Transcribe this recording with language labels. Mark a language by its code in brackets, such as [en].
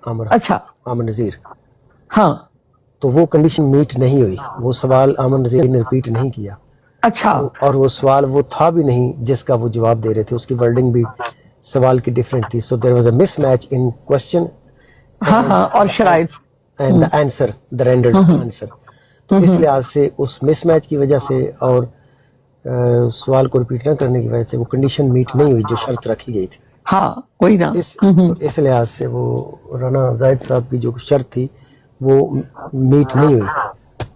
[ur] اچھا عامر نذیر، ہاں تو وہ کنڈیشن میٹ نہیں ہوئی، وہ سوال عامر نذیر نے ریپیٹ نہیں کیا، اچھا اور وہ سوال وہ تھا بھی نہیں جس کا وہ جواب دے رہے تھے، اس کی ورڈنگ بھی سوال کی ڈیفرنٹ تھی. [en] so there was a mismatch in question [ur] ہاں ہاں اور شرائط [en] And the answer, the rendered answer. [ur] تو اس لحاظ سے اس مس میچ کی وجہ سے اور سوال کو ریپیٹ نہ کرنے کی وجہ سے وہ کنڈیشن میٹ نہیں ہوئی جو شرط رکھی گئی تھی. ہاں وہی نا تو اس لحاظ سے وہ رانا زاہد صاحب کی جو شرط تھی وہ میٹ نہیں ہوئی.